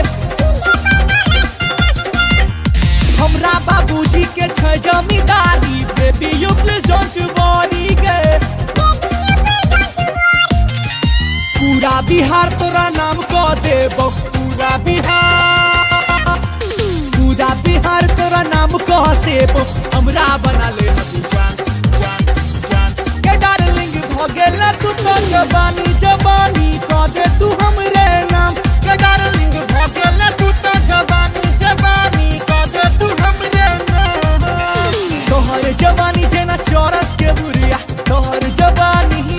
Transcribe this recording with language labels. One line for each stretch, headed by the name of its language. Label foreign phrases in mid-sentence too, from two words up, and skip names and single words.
Maithili: हमरा बाबूजी के छै जमींदारी
English: baby you please don't worry
Maithili: गे पूरा बिहार तोरा नाम क देबो पूरा बिहार तोरा नाम क देबो हमरा बना ले जान जान जान के डार्लिंग भ गेल तू तो जवानी जवानी क दे तू हमरे नाम के डार्लिंग भ गेल तू तो जवानी जवानी क दे तू हमरे नाम तोहर जवानी जेना चौरस के बुरिया तोहर जवानी